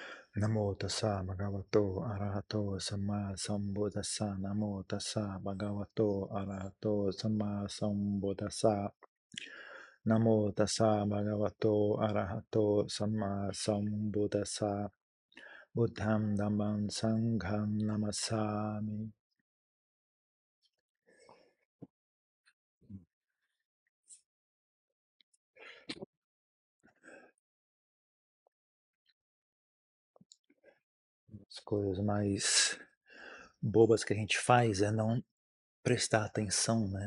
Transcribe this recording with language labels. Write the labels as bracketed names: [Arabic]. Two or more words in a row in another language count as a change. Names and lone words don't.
[Pali] Namo tassa bhagavato arahato samma sambuddhassa. Namo tassa bhagavato arahato samma sambuddhassa. Namo tassa bhagavato arahato samma sambuddhassa. Buddham dhammam sangham namassami. [Portuguese] As coisas mais bobas que a gente faz é não prestar atenção, né?